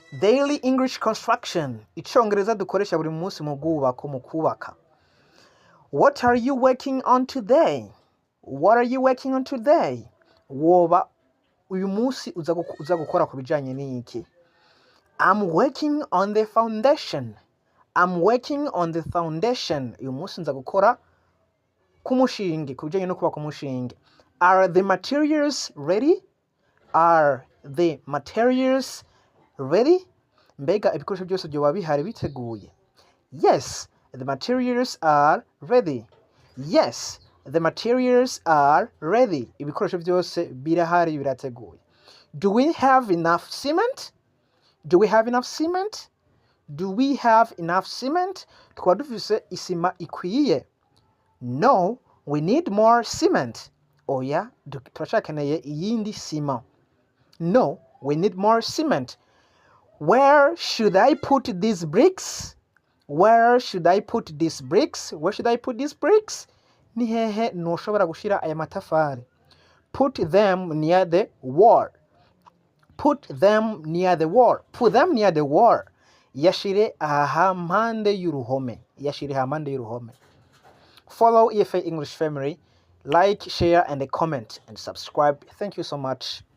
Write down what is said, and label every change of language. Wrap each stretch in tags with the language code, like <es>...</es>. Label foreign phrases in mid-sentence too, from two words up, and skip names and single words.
<en>Daily English construction.</en> <rn>Icyongereza dukoresha buri munsi mu bwubako mu kubaka.</rn> <en>What are you working on today? What are you working on today?</en> <rn>Woba uyu munsi uza gukora ku bijyanye n'iki?</rn> <en>I'm working on the foundation. I'm working on the foundation.</en> <rn>Uyu munsi nza gukora ku mushinge, ku bijyanye no kubaka umushinge.</rn> <en>Are the materials ready? Are the materials ready?</en> <rn>Mbega ibikoresho byose byoba bihari biteguye?</rn> <en>Yes, the materials are ready. Yes, the materials are ready.</en> <rn>Ibikoresho byose birahari birateguye.</rn> <en>Do we have enough cement? Do we have enough cement? Do we have enough cement?</en> <rn>Tukaba dufise isima ikwiye?</rn> <en>No, we need more cement.</en> <rn>Oya, turacyakeneye iyindi sima.</rn> <en>No, we need more cement. Where should I put these bricks? Where should I put these bricks? Where should I put these bricks?</en> <rn>Ni hehe noshobora gushira aya matafari?</rn> <en>Put them near the wall. Put them near the wall. Put them near the wall.</en> <rn>Yashire ahampande y'uruhome. Yashire ahampande y'uruhome.</rn> <en>Follow EFA English Family. Like, share, and comment, and subscribe. Thank you so much.</en>